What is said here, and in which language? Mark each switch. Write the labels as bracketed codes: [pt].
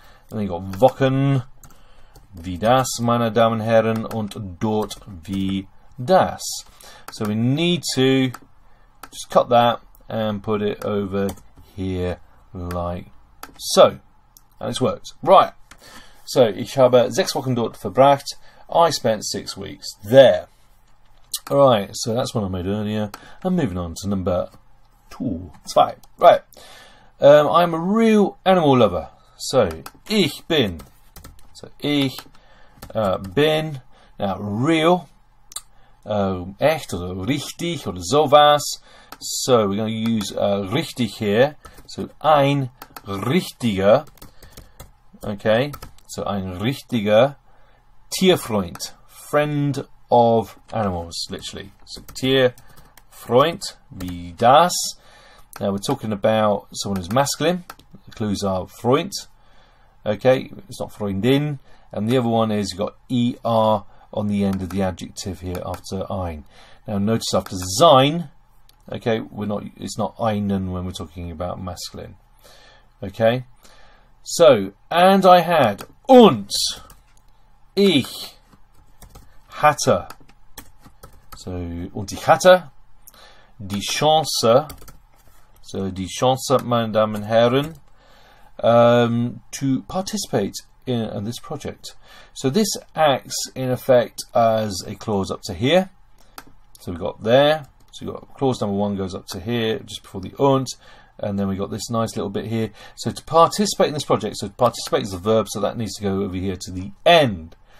[en] And then you got [de] Wochen wie das, meine Damen und Herren, und dort wie das. [en] So we need to just cut that and put it over here like so. And it's worked. Right. [de] So ich habe 6 Wochen dort verbracht. [en] I spent 6 weeks there. Alright, so that's one I made earlier. I'm moving on to number 2. Right. I'm a real animal lover. So, [de] ich bin. So, ich bin. [en] Now, real, [de] echt oder richtig oder sowas. [en] So, we're going to use richtig here. [de] So, ein richtiger. Okay. So, ein richtiger Tierfreund. [en] Friend of animals, literally. So, [de] Tierfreund, wie das. [en] Now, we're talking about someone who's masculine. The clues are Freund. Okay, it's not Freundin, and the other one is you've got ER on the end of the adjective here after ein. Now notice after sein, okay, it's not einen when we're talking about masculine. Okay, so, and I had, [de] und ich hatte, so, und ich hatte die Chance, so die Chance, meine Damen und Herren, [en] to participate in this project. So this acts in effect as a clause up to here. So we've got there. So we've got clause number 1 goes up to here just before the und, and then we got this nice little bit here. So to participate in this project, so to participate is a verb, so that needs to go over here to the end.